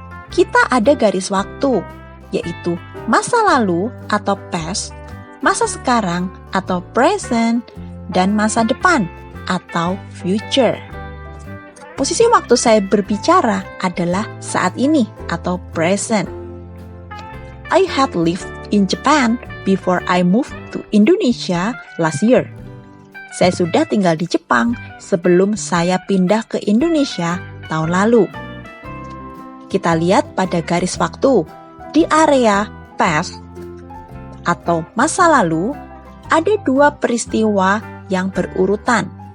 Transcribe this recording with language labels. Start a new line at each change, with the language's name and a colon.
Indonesian: Kita ada garis waktu, yaitu masa lalu atau past, masa sekarang atau present, dan masa depan atau future. Posisi waktu saya berbicara adalah saat ini atau present.
English: I had lived in Japan before I moved to Indonesia last year.
Indonesian: Saya sudah tinggal di Jepang sebelum saya pindah ke Indonesia tahun lalu. Kita lihat pada garis waktu di area past atau masa lalu ada dua peristiwa yang berurutan.